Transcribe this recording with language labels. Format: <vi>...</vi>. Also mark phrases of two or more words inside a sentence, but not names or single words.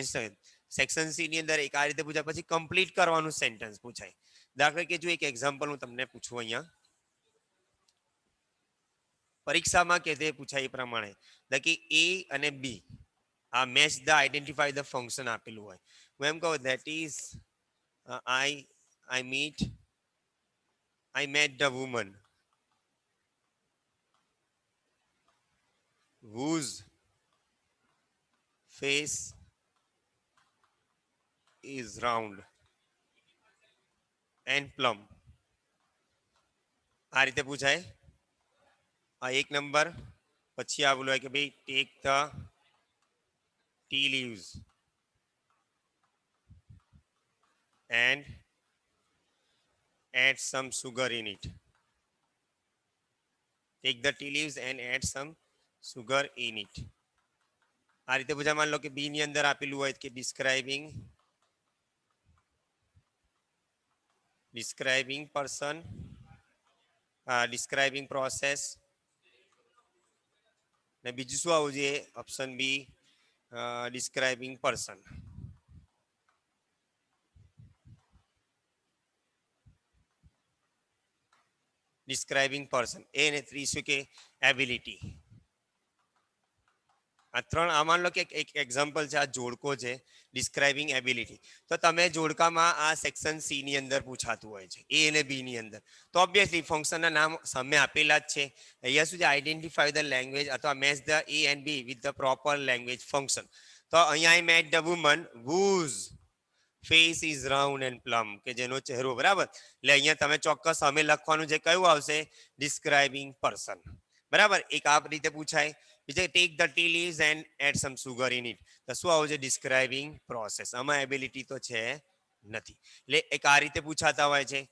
<en>section C</en> <gu>ની અંદર એક આ રીતે પૂછાય, પછી કમ્પ્લીટ કરવાનું સેન્ટેન્સ પૂછાય. દાખલા કે જો એક એક્ઝામ્પલ હું તમને પૂછું અહીંયા, પરીક્ષામાં કે તે પૂછાય એ પ્રમાણે કે એ અને બી આ</gu> <en>match the identify the function</en> <gu>આપેલું હોય. હું એમ કહું</gu> <en>that is I met the woman whose face is round and plump.</en> <gu>આ રીતે પૂછાય. આ એક નંબર. પછી આ બોલવાય કે ભાઈ</gu> <en>take the tea leaves and add some sugar in it. Take the tea leaves and add some sugar in it.</en> <gu>આ રીતે પૂછાય.</gu> <hi>मान लो</hi> <gu>કે બી ની અંદર આપેલું હોય કે</gu> <en>describing person, describing process.</en> <gu>ને બીજું શું આવવું જોઈએ,</gu> <en>option B describing person. describing person.</en> <gu>એ ને ત્રીસું કે એબિલિટી. આ ત્રણ, આ</gu> <hi>मान लो</hi> <gu>કે એક એક્ઝામ્પલ છે, આ જોડકો છે</gu> <en>describing ability.</en> <gu>તો તમે જોડકામાં આ</gu> <en>section C</en> <gu>ની અંદર પૂછાતું હોય છે, એ અને બી ની અંદર.</gu> <en>તો obviously function's</en> <gu>નામ સામે આપેલા જ છે. અહીંયા શું છે,</gu> <en>identify the language or match the A and B with the proper language function.</en> <gu>તો અહીંયા</gu> <en>I met the woman whose face is round and plump,</en> <gu>કે જેનો ચહેરો, બરાબર. એટલે અહીંયા તમે ચોક્કસ સામે લખવાનું છે, કયું આવશે,</gu> <en>describing person.</en> <gu>બરાબર, એક આ રીતે પૂછાય.</gu> <en>બીજા take the tea leaves and add some sugar in it.</en> <gu>તો શું આવશે,</gu> <en>describing process.</en> <gu>આમાં એબિલિટી તો છે નથી. એટલે એક આ રીતે પૂછાતા હોય છે.</gu>